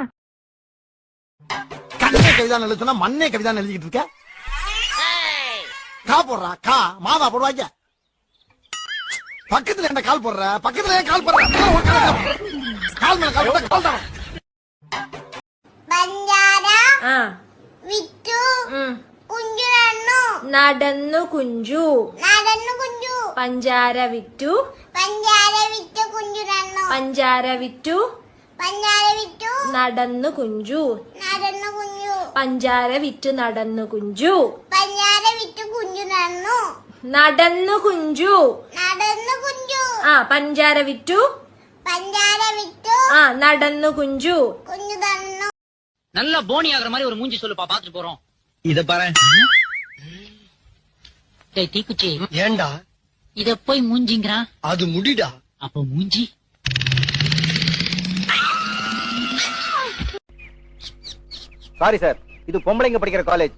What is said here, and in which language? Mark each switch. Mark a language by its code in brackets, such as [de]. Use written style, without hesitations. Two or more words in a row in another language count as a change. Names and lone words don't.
[ta] கண்ணே கவிதான் எழுதுனா மண்ணே கவிதான் எழுதிக்கிட்டு இருக்க. கா போடுறா, கா மாவா போடுவாங்க. பக்கத்துல என்ன கால் போடுற? பக்கத்துல ஏன் கால் போடுற? கால் மேல கால் போட்டா கால் தான். [ml] പഞ്ചാര വിറ്റു കുഞ്ചു നടന്നു കുഞ്ചു പഞ്ചാര വിറ്റു നടന്നു കുഞ്ചു പഞ്ചാര വിറ്റു നടന്നു കുഞ്ചു നടന്നു കുഞ്ചു ആ പഞ്ചാര വിറ്റു ആ നടന്നു കുഞ്ചു. [ta] நல்லா போனி ஆகுற மாதிரி ஒரு மூஞ்சி சொல்லுப்பா, பாத்துட்டு போறோம். இத பாரு. டேய் தீக்குச்சி, ஏண்டா இத போய் மூஞ்சிங்கறான்? அது முடிடா. அப்ப மூஞ்சி. சாரி சார், இது பொம்பளைங்க படிக்கிற காலேஜ்.